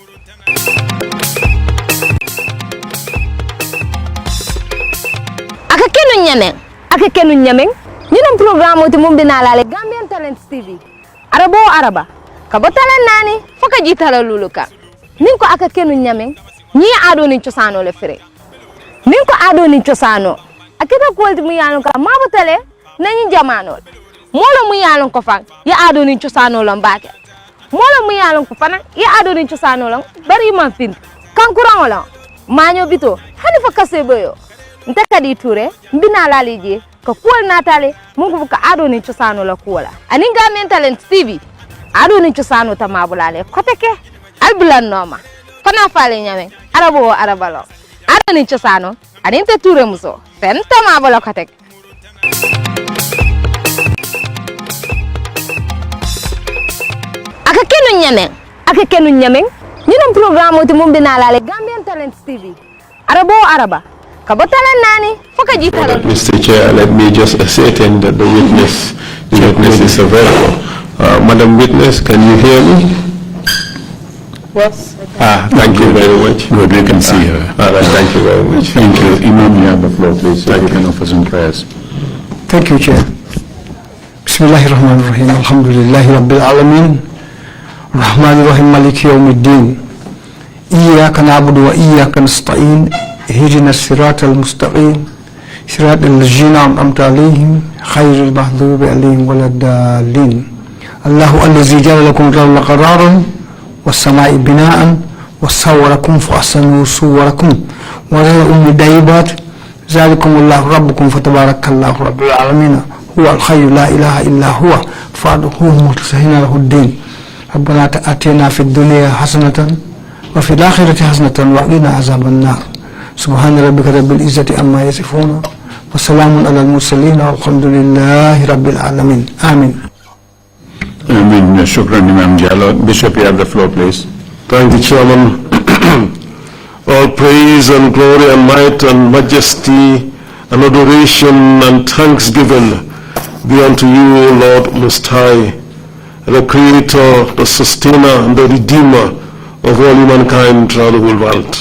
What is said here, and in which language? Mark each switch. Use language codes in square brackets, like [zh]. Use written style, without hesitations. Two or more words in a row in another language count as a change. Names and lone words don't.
[man] aka kenu nyame ñinam programme to mum bina la Gambian Talents TV arabo araba ka bo talent nani foka jitala luluka nin ko aka kenu ñame ñi ado ni ciosano le fere nin ko ado ni ciosano akita ko walti mu yalon ka mabo tale nañu jamano molo mu yalon ko fang ya ado ni ciosano lo mbake molo mu yalon ko fana ya ado ni ciosano lo bari man fin kankuran wala maño bito hani fa kase boyo ntaka di ture mbina la lije ko kuwal natale mungu buka ado ni ciosano la kuwala anin Gambian Talents TV ado ni ciosano tamabulale koteke albulan noma kona fale nyame arabo arabalo ado ni ciosano anin te ture muso fen tamabula koteke aka kenu nyame ñinam programme to mum bina la Gambian Talents TV arabo araba ka bo talent nani foka jitala [en] Mr. Chair, let me just ascertain that the witness is available. Madam Witness, can you hear me? Yes. Thank you very much. Good, we can see her. Thank you very much. Thank you. Imam, you have the floor, please. Thank you. Can offer some prayers. Thank you, Chair. [ar] بسم الله الرحمن الرحيم. الحمد لله رب العالمين. الرحمن الرحيم مالك يوم الدين. إياك نعبد وإياك نستعين اهدنا الصراط المستقيم صراط الذين أنعمت عليهم خير المغضوب عليهم ولا الضالين الله الذي جعل لكم الأرض قرارا والسماء بناء وصوركم فأحسن صوركم ورزقكم الطيبات ذلكم الله ربكم فتبارك الله رب العالمين هو الحي لا إله إلا هو فادعوه مخلصين له الدين ربنا آتنا في الدنيا حسنة وفي الآخرة حسنة وقنا عذاب النار سبحان ربك رب العزة عما يصفون وسلام على المرسلين والحمد لله رب العالمين آمين. [en] Amen. Shukran, Imam Jalal. Bishop, you have the floor, please. Thank you, Chairman. All praise and glory and might and majesty and adoration and thanksgiving be unto you, O Lord Most High, the Creator, the Sustainer, and the Redeemer of all humankind throughout the whole world.